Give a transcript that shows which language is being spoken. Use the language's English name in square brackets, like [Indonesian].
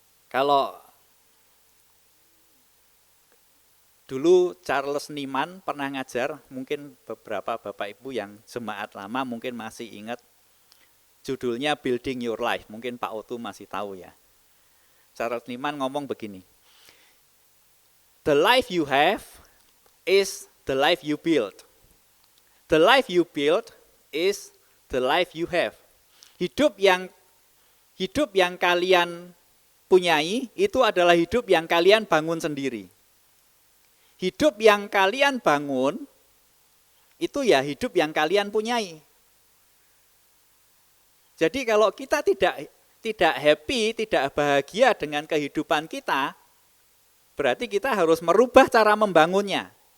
[Indonesian] Kalau dulu Charles Niemann pernah ngajar, mungkin beberapa Bapak Ibu yang jemaat lama mungkin masih ingat, judulnya Building Your Life, mungkin Pak Otu masih tahu ya. [English] Charles Niemann [Indonesian] ngomong begini, [English] the life you have is the life you build. The life you build is the life you have. [Indonesian] Hidup yang kalian punyai itu adalah hidup yang kalian bangun sendiri. Hidup yang kalian bangun itu ya hidup yang kalian punyai. Jadi kalau kita tidak happy, tidak bahagia dengan kehidupan kita, berarti kita harus merubah cara membangunnya.